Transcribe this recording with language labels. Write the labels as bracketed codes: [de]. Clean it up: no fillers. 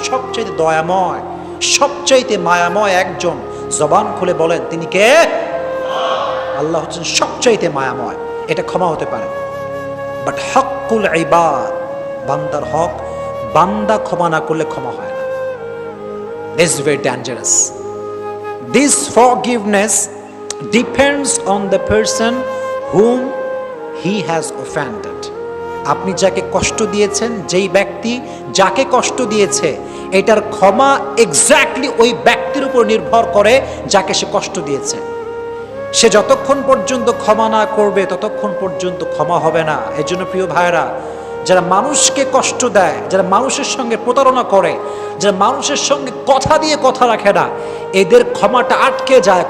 [bn] সবচাইতে দয়াময়, সবচাইতে মায়াময় একজন। জবান খুলে বলেন তিনি কে? আল্লাহ হচ্ছেন সবচাইতে মায়াময়। এটা ক্ষমা হতে পারে। বাট হকুল ইবাদ, বান্দার হক, বান্দা ক্ষমা না করলে ক্ষমা হয় না। [en] This is very dangerous. This forgiveness depends on the person whom he has offended. [bn] আপনি যাকে কষ্ট দিয়েছেন, যেই ব্যক্তি যাকে কষ্ট দিয়েছে, এটার ক্ষমা এক্স্যাক্টলি ওই ব্যক্তির উপর নির্ভর করে যাকে সে কষ্ট দিয়েছে। সে যতক্ষণ পর্যন্ত ক্ষমা না করবে ততক্ষণ পর্যন্ত ক্ষমা হবে না। এজন্য প্রিয় ভাইরা, যারা মানুষকে কষ্ট দেয়, যারা মানুষের সঙ্গে প্রতারণা করে, যারা মানুষের সঙ্গে কথা দিয়ে কথা রাখে না, এদের ক্ষমাটা আটকে যায়।